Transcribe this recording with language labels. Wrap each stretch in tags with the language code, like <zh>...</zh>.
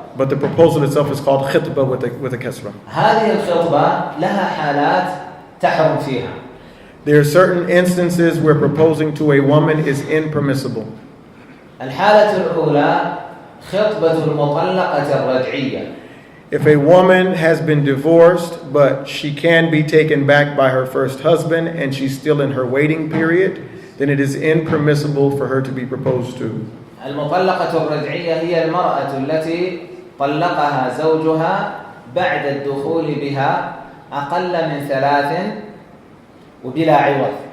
<en>But the proposal itself is called khitbah with a kasra.</en> <ar>هذه الخطبة لها حالات تحرم فيها.</ar> <en>There are certain instances where proposing to a woman is impermissible.</en> <ar>الحالة الأولى خطبة المطلقة الرجعية.</ar> <en>If a woman has been divorced, but she can be taken back by her first husband and she's still in her waiting period, then it is impermissible for her to be proposed to.</en> <ar>المطلقة الرجعية هي المرأة التي طلقها زوجها بعد الدخول بها أقل من 3 وبلا عوض.</ar>